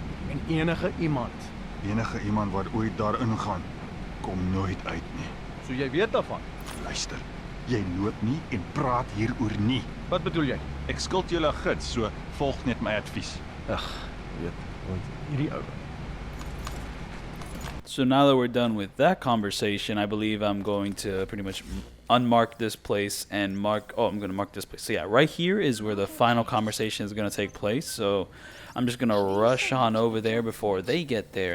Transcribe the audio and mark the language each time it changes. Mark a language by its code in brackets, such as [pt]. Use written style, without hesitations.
[af] En enige iemand wat ooit daarin gaan, kom nooit uit nie. So jy weet daarvan. Luister, jy loop nie en praat hieroor nie. Wat bedoel jy? Ek skuld julle 'n gids, so volg net my advies. Ag, weet, hierdie ou. [en] So now that we're done with that conversation, I believe I'm going to pretty much unmark this place and I'm going to mark this place. So yeah, right here is where the final conversation is going to take place. So I'm just going to rush on over there before they get there.